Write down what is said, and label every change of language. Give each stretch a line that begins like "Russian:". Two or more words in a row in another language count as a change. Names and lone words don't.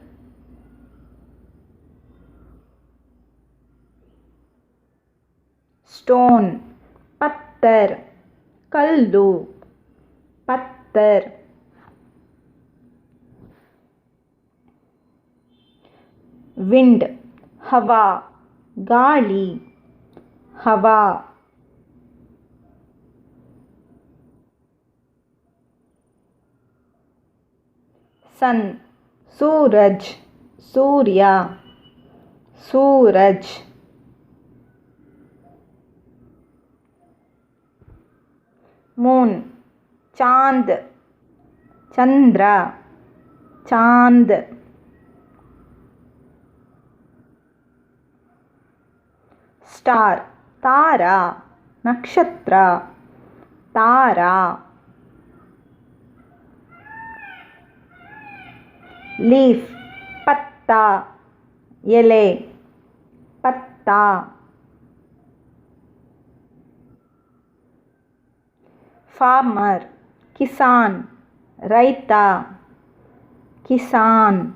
Hindi: स्टोन, पत्थर, कल्लु, पत्थर. विंड, हवा, गाळि, हवा. सन, सूरज, सूर्य, सूरज. मून, चांद, चंद्र, चांद. स्टार, तारा, नक्षत्र, तारा. लीफ, पत्ता, एले, पत्ता. फार्मर, किसान, रैत, किसान.